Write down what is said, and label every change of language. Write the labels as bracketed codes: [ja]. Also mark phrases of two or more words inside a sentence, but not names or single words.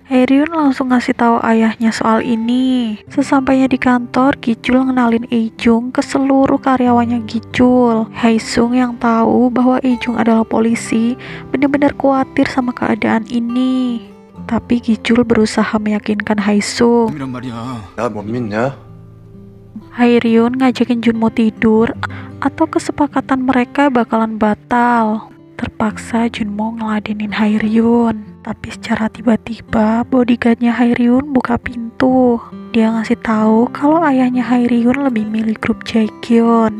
[id] Haeryun langsung ngasih tahu ayahnya soal ini. Sesampainya di kantor, Gichul ngenalin Ejung ke seluruh karyawannya Gichul. Haesung yang tahu bahwa Ejung adalah polisi benar-benar khawatir sama keadaan ini. Tapi Gichul berusaha meyakinkan Haesung. [ko] 이란 말이야. 나 못 믿냐? [id] Haeryun ngajakin Junmo tidur atau kesepakatan mereka bakalan batal. Terpaksa Junmo ngeladenin Haeryun. Tapi secara tiba-tiba bodyguardnya Haeryun buka pintu. Dia ngasih tahu kalau ayahnya Haeryun lebih milih grup Jaegyeon.